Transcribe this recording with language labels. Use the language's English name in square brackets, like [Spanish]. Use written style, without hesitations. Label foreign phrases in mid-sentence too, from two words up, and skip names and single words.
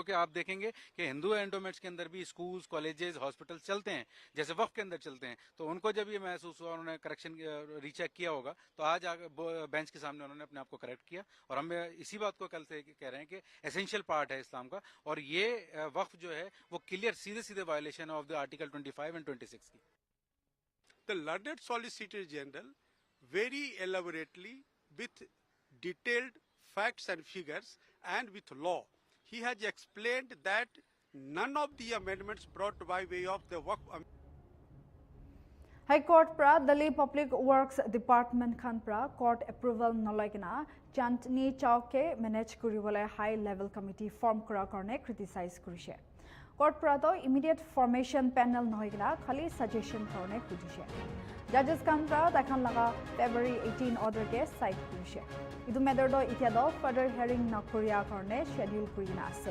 [Hindi] क्योंकि आप देखेंगे कि हिंदू एंडोमेंट्स के अंदर भी [English] schools colleges hospital [Hindi] चलते हैं जैसे वक्फ के अंदर चलते हैं, तो उनको जब ये महसूस हुआ उन्होंने [English] correction recheck [Hindi] किया होगा तो आज बेंच के सामने उन्होंने अपने आप को करेक्ट किया। और हम इसी बात को कल से कह रहे हैं कि [English] essential part [Hindi] है इस्लाम का, और ये वक्फ जो है वो क्लियर सीधे सीधे [English] violation of the article 25 and 26 [Hindi] की। [English] The learned Solicitor General very elaborately with detailed facts and figures and with law, he has explained that none of the amendments brought by way of the Waqf [Naga Pidgin] High Court pra Delhi Public Works Department khan pra [English] court approval [Naga Pidgin] nolaikina Chandni Chowke manage kuribole [English] high level committee [Naga Pidgin] form kora karone criticize kurise. Court pra to [English] immediate formation panel [Naga Pidgin] nohoikina khali suggestion karone khujise. Judges khan pra takhan laga February 18 order ke cite kurise. Idu matter do itia do [English] further hearing [Naga Pidgin] na korea karone schedule kurina ase.